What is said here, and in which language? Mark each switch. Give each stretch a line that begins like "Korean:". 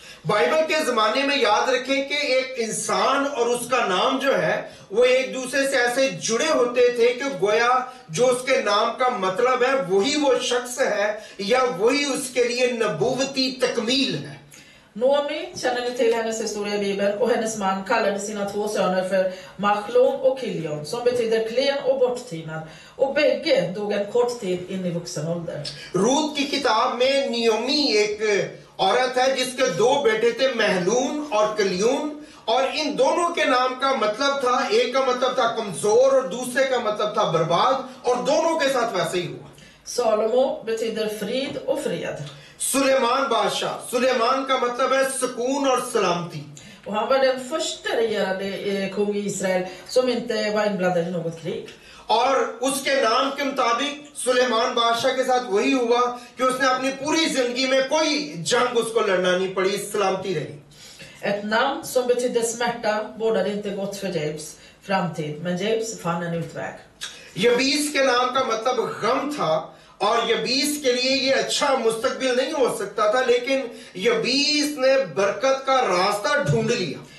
Hindi: Bible के जमाने में याद रखें कि एक इंसान और उसका नाम जो है वो एक दूसरे से ऐसे जुड़े होते थे कि गोया जो उसके नाम का मतलब है वही वो शख्स है या वही उसके लिए नबूवती तकमील है।
Swedish: Nomi känner ni till hennes historia i Bibeln, och hennes man kallade sina 2 söner för Machlon och Kilion, som betyder klen och borttinad, och bägge dog en kort tid in i vuxen ålder.
Hindi: Ruth की किताब में Naomi एक औरत है जिसके 2 बेटे थे, महलून और कलियून, और इन दोनों के नाम का मतलब था, एक का मतलब था कमजोर और दूसरे का मतलब था बर्बाद, और दोनों के साथ वैसे ही हुआ।
Swedish: Salomo betyder frid och fred.
Hindi: Suleman बादशाह, सुलेमान का मतलब है सुकून और सलामती।
Swedish: Och han var den första regerande kung i Israel som inte var inblandad i något krig.
Hindi: और उसके नाम के मुताबिक सुलेमान बादशाह के साथ वही हुआ कि उसने अपनी पूरी जिंदगी में कोई जंग उसको लड़ना नहीं पड़ी, सलामती रही।
Swedish: Ett namn som betydde smärta bådade inte gott för Jabes framtid, men Jabes fann en utväg.
Hindi: यबीस के नाम का मतलब गम था और यबीस के लिए ये अच्छा मुस्तकबिल नहीं हो सकता था, लेकिन यबीस ने बरकत का रास्ता ढूंढ लिया।